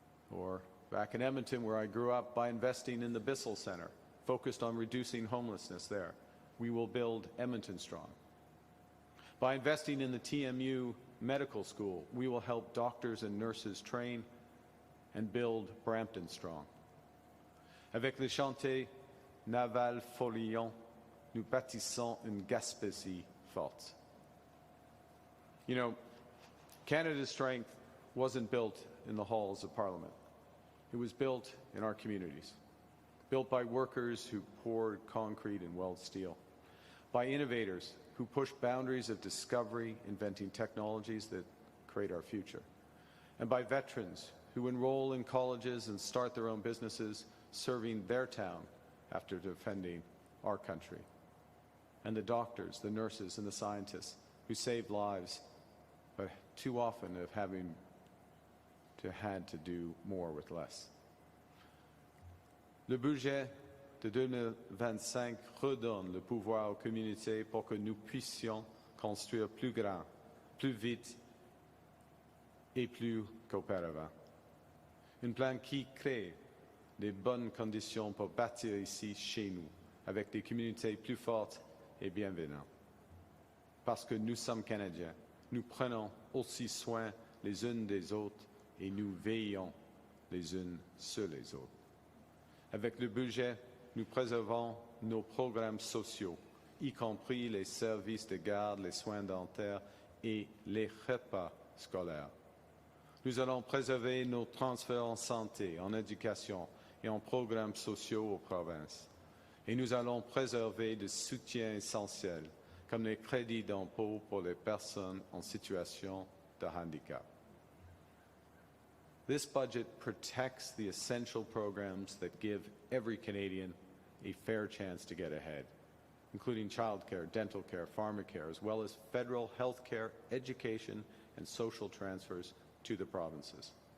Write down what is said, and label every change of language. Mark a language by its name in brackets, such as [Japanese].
[English] Or back in Edmonton, where I grew up, by investing in the Bissell Centre, focused on reducing homelessness there, we will build Edmonton strong. By investing in the TMU Medical School, we will help doctors and nurses train and build Brampton strong. [French] Avec le chantier naval Follion, nous bâtissons une Gaspésie forte. [English] You know, Canada's strength wasn't built in the halls of Parliament. It was built in our communities, built by workers who poured concrete and weld steel, by innovators who push boundaries of discovery, inventing technologies that create our future, and by veterans who enroll in colleges and start their own businesses, serving their town after defending our country, and the doctors, the nurses, and the scientists who saved lives, but too often have had to do more with less. [French] Le budget de 2025 redonne le pouvoir aux communautés pour que nous puissions construire plus grand, plus vite et plus qu'auparavant. Un plan qui crée des bonnes conditions pour bâtir ici, chez nous, avec des communautés plus fortes et bienveillantes. Parce que nous sommes Canadiens, nous prenons aussi soin les unes des autres et nous veillons les unes sur les autres. Avec le budget, nous préservons nos programmes sociaux, y compris les services de garde, les soins dentaires et les repas scolaires. Nous allons préserver nos transferts en santé, en éducation et en programmes sociaux aux provinces. Et nous allons préserver des soutiens essentiels, comme les crédits d'impôt pour les personnes en situation de handicap. [English] This budget protects the essential programs that give every Canadian a fair chance to get ahead, including childcare, dental care, pharmacare, as well as federal health care, education, and social transfers to the provinces.